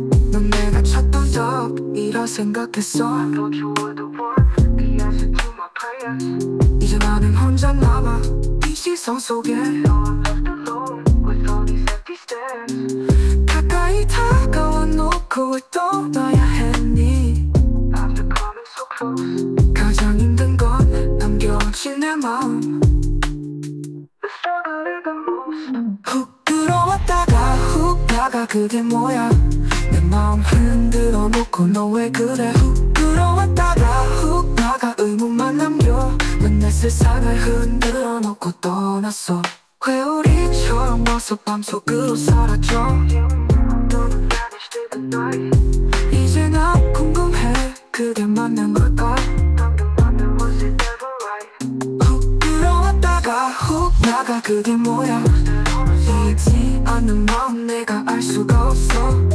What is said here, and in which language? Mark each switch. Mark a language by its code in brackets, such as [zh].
[ko] 넌 내가 찾던 답이라 생각했어. [en] Thought you were the one, the answer to my prayers. [ko] 이제 나는 혼자 남아 이 시선 속에 [en] Now I'm left alone with all these empty stairs. [ko] 가까이 다가와 놓고 왜 떠나야 했니. [en] After coming so close, [ko] 가장 힘든 건 남겨진 내 마음. [en] the struggle is the most. [ko] 훅 들어왔다가 훅 나가 그게 뭐야. 내 마음 흔들어 놓고 너 왜 그래. 훅 들어왔다가 훅 나가 의문만 남겨. 왜 내 세상을 흔들어 놓고 떠났어. 회오리처럼 와서 밤속으로 사라져. [en] Don't vanish in the night. [ko] 이제 나 궁금해 그게 맞는 걸까. [en] Was it ever right? [ko] 훅 들어왔다가 훅 나가 그게 뭐야. 보이지 않는 마음 내가 알 수가 없어.